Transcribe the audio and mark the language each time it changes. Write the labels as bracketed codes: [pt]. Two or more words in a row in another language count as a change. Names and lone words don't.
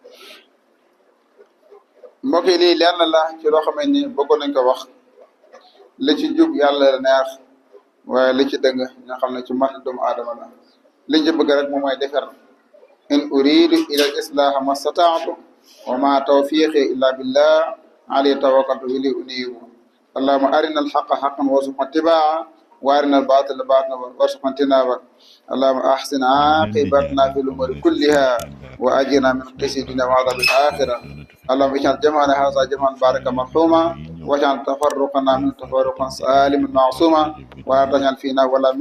[wo] mbokk yi lii leer na la ci loo xamee ni bëggoon nañ ko wax li ci jub yàlla la neex waaye li ci dëng nga xam ne ci mat doomu aadama la liñ ci bëgg rek moom mooy defar [ar] إن أريد إلا الإصلاح ما استطعت وما توفيقي إلا بالله عليه توكلت وإليه أنيب اللهم أرنا الحق حقا وارزقنا اتباعه وأرنا الباطل باطلا وارزقنا اجتنابه اللهم أحسن عاقبتنا في الأمور كلها وأجرنا من خزي الدنيا وعذاب الآخرة اللهم اجعل جمعنا هذا جمعا باركا مرحوما واجعل تفرقنا من تفرقا سالما معصوما ولا تجعل فينا ولا منا